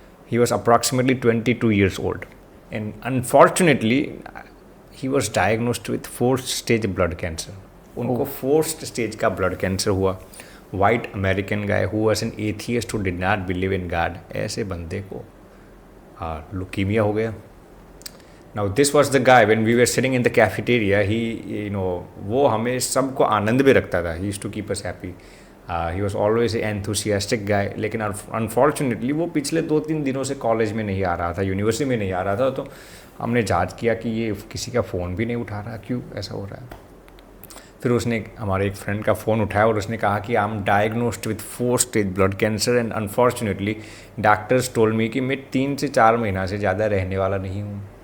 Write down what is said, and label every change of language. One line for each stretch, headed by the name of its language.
English: He was approximately 22 years old and unfortunately he was diagnosed with 4th stage blood cancer.
Hindi: उनको 4th stage का blood cancer हुआ।
English: white American guy who was an atheist who did not believe in God,
Hindi: ऐसे बंदे को leukaemia हो गया।
English: Now this was the guy when we were sitting in the cafeteria, he
Hindi: वो हमें सबको आनंद में रखता था,
English: he used to keep us happy, he was always an enthusiastic guy।
Hindi: लेकिन unfortunately वो पिछले 2-3 दिनों से कॉलेज में नहीं आ रहा था, यूनिवर्सिटी में नहीं आ रहा था। तो हमने जांच किया कि ये किसी का फ़ोन भी नहीं उठा रहा, क्यों ऐसा हो रहा है। फिर उसने हमारे एक फ्रेंड का फ़ोन उठाया और उसने कहा कि
English: I am diagnosed with 4th stage blood cancer and unfortunately doctors told me
Hindi: कि मैं 3 से 4 महीना से ज़्यादा रहने वाला नहीं हूँ।